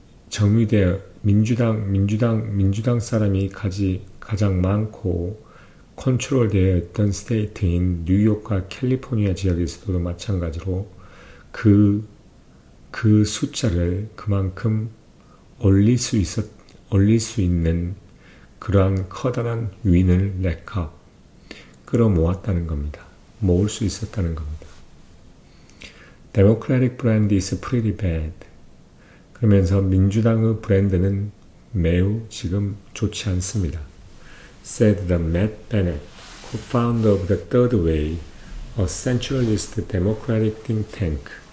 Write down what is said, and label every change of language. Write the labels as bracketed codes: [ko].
[ko] 정의되어 민주당 사람이 가장 많고 컨트롤되어 있던 스테이트인 뉴욕과 캘리포니아 지역에서도 마찬가지로 그 숫자를 그만큼 올릴 수 있는 그러한 커다란 윈을 렉업 끌어모았다는 겁니다. 모을 수 있었다는 겁니다. [en] Democratic brand is pretty bad. [ko] 그러면서 민주당의 브랜드는 매우 지금 좋지 않습니다. [en] Said the Matt Bennett, co-founder of the Third Way, a centralist democratic think tank.